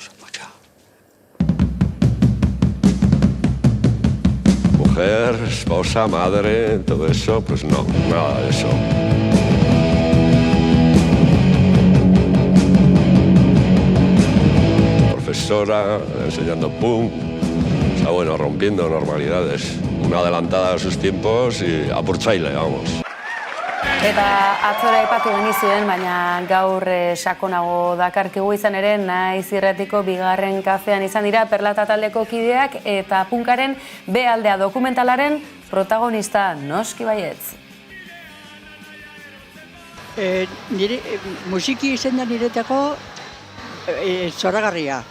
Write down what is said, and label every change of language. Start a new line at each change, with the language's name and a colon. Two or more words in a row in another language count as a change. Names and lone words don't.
Spanish: Mujer, esposa, madre, todo eso, pues no, nada de eso. Profesora, enseñando punk, o sea, bueno, rompiendo normalidades. Una adelantada a sus tiempos y a por Chile, vamos.
Basque: Eta atzora aipatu genizuen, baina gaur sakonago dakarkigu izan ere, naiz irratiko bigarren kafean izan dira Perlata taldeko kideak eta punkaren B aldea dokumentalaren protagonista, noski baietz. Musiki izan da niretako zoragarria.